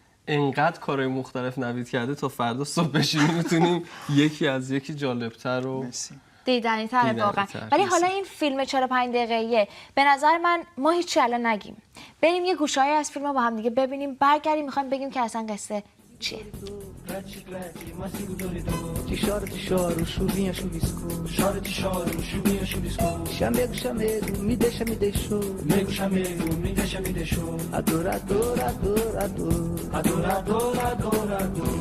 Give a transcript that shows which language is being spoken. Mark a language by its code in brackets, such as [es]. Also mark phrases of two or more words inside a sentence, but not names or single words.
[fa] انقدر کارهای مختلف نوید کرده تا فردا صبح بشینیم میتونیم یکی جالبتر رو دیدنی تره واقعا. ولی حالا این فیلم 45 دقیقه‌ایه، به نظر من ما هیچی الان نگیم، بریم یه گوشه‌ای از فیلم رو با هم دیگه ببینیم، برگردیم میخوایم بگیم که اصلا قصه چیه. [pt] Te choro, chuvinha chuviscou. Choro, te choro, chuvinha chuviscou. Chamego, chamego, me deixa, me deixou. Nego, chamego, me deixa, me deixou. Adorador, adorador. Adorador, adorador.